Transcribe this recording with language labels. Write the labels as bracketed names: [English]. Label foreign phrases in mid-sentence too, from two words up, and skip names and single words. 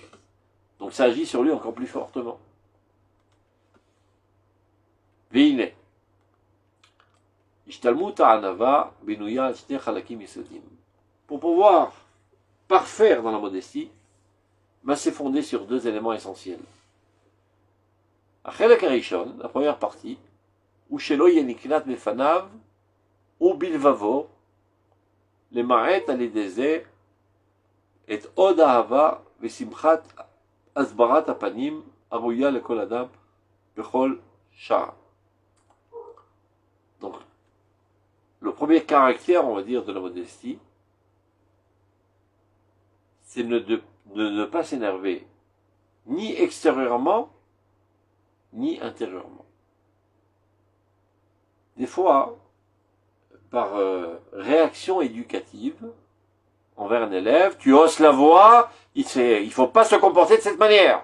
[French] Donc ça agit sur lui encore plus fortement. Veine. Pour pouvoir parfaire dans la modestie, c'est fondé sur deux éléments essentiels. [Hebrew] החלק הראשון, [French] la première partie, [Hebrew] הוא שלא יהיה נקלט בפניו ובלבבו למעט על ידי זה את עוד אהבה ושמחת הסברת הפנים הראויה לכל אדם בכל שעה. [French] Donc, le premier caractère, on va dire, de la modestie, c'est de ne pas s'énerver, ni extérieurement, ni intérieurement. Des fois, par réaction éducative envers un élève, tu hausses la voix, il ne faut pas se comporter de cette manière.